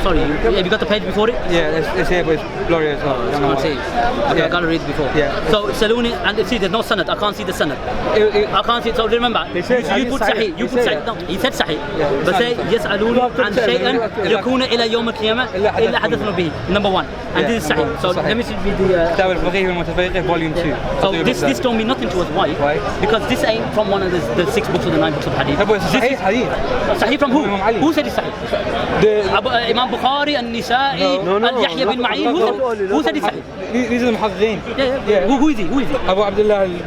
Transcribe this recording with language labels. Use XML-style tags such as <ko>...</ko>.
<en>Sorry, have you got the page before it? Yeah, it's here, but it's glorious. I can't see it. I can't read before. Yeah. So Saluni, and see, there's no sanad. I can't see the sanad. I can't see it. So remember, you put sahih. You put sahih. No, he said sahih. But say</en> <ar>يسألوني عن شيء يكون إلى يوم القيامة إلا حدثنا به.</ar> <en>Number 1. And this is sahih. So let me see the</en> <ar>كتاب الفقيه والمتفرقة</ar> <en>volume 2. So this don't mean nothing to us. Why? Because this ain't from one of the 6 books or the 9 books of hadith. Hadith. Sahih from who? Who said it's sahih? Imam Bukhari, An-Nisa'i, Al-Yahya bin Ma'in. Who said it's sahih? These are the muhaddithin. Yeah. Who is he? Abu Abdullah</en>